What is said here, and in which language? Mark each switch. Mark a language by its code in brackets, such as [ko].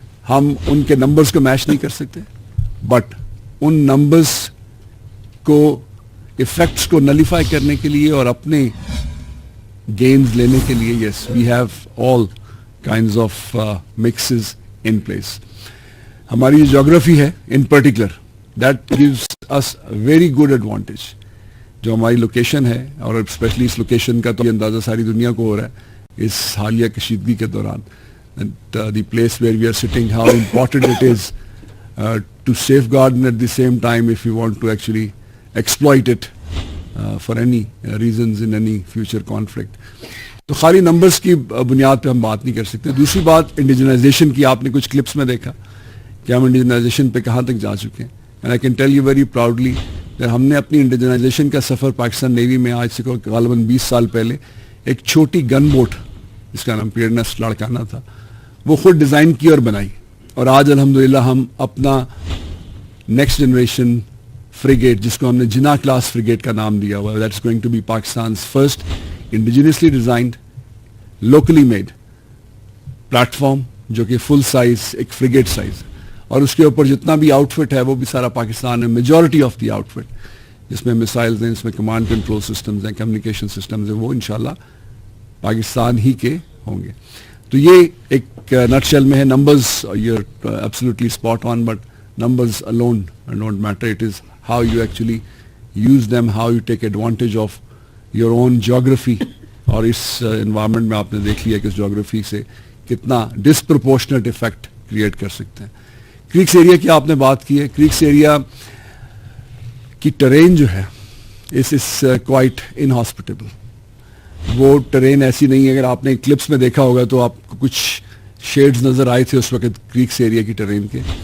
[ur] ہم ان کے نمبرز کو میچ نہیں کر سکتے, بٹ ان نمبرز کو ایفیکٹس کو نلیفائی کرنے کے لیے اور اپنے گینز لینے کے لیے [en] Yes we have all kinds of mixes in place. [ur] ہماری جیوگرافی ہے [en] In particular that gives us very good advantage. [ur] جو ہماری لوکیشن ہے اور اسپیشلی اس لوکیشن کا تو اندازہ ساری دنیا کو ہو رہا ہے اس حالیہ کشیدگی کے دوران. [en] The place where we are sitting, how important it is to safeguard, and at the same time if we want to actually exploit it for any reasons in any future conflict. [ur] تو خالی numbers کی بنیاد پہ ہم بات نہیں کر سکتے. دوسری بات انڈیجنائزیشن کی, آپ نے کچھ کلپس میں دیکھا کہ ہم انڈیجنائزیشن پہ کہاں تک جا چکے ہیں. [en] and I can tell you very proudly [ur] کہ ہم نے اپنی انڈیجنائزیشن کا سفر پاکستان نیوی میں آج سے غالباً 20 سال پہلے ایک چھوٹی گن بوٹ جس کا نام پیئرنس لڑکانہ تھا وہ خود ڈیزائن کی اور بنائی, اور آج الحمدللہ ہم اپنا نیکسٹ جنریشن فریگیٹ جس کو ہم نے جنا کلاس فریگیٹ کا نام دیا ہوا, [en] that's going to be Pakistan's first indigenously designed locally made [ur] plate form جو کہ فل سائز ایک فریگیٹ سائز, اور اس کے اوپر جتنا بھی آؤٹ فٹ ہے وہ بھی سارا پاکستان ہے. [en] majority of the outfit [ur] جس میں میسائلز ہیں, اس میں کمانڈ کنٹرول سسٹمز ہیں, کمیونیکیشن سسٹمز ہیں, وہ انشاءاللہ پاکستان ہی کے ہوں گے. تو یہ ایک نٹ شیل میں ہے. [en] Numbers you are absolutely spot on, but numbers alone don't matter. It is how you actually use them, how you take advantage of your own geography. [ur] اور اس انوائرمنٹ میں آپ نے دیکھ لیا کہ اس جیوگرافی سے کتنا ڈسپرپورشنٹ افیکٹ کریٹ کر سکتے ہیں. کریکس ایریا کی آپ نے بات کی ہے. کریکس ایریا کی ٹرین جو ہے اس کوائٹ انہاسپٹیبل. وہ ٹرین ایسی نہیں ہے, اگر آپ نے کلپس میں دیکھا ہوگا تو آپ کو کچھ شیڈز نظر آئے تھے اس وقت کریکس ایریا کی ٹرین کے.